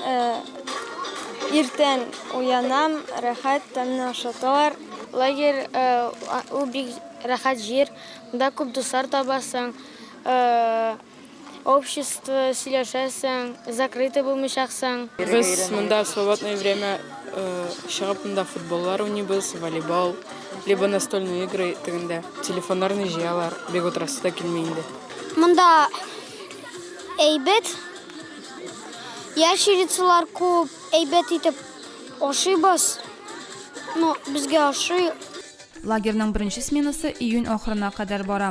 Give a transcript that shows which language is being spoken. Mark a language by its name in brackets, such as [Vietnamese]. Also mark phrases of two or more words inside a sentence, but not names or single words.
[Tatar] Иртән уянам, рәхәт тәмле ашаталар. Лагерь ул бик рәхәт җир. Монда күп дуслар табасың. Общество сөйләшәсең, закрытый булмыйчаксың. Без монда [Russian] в свободное время [Tatar] чыгып монда футболлар уйныйбыз, волейбол, [Russian] либо настольные игры тегендә. [Tatar] Телефоннарны җыялар, бик утрасы да килми инде. Монда әйбәт. Яшелицалар күп, әйбәт итеп ашыйбыз. Ну, безгә ашый. Лагерьнең беренче сменасы июнь ахырына кадәр бара.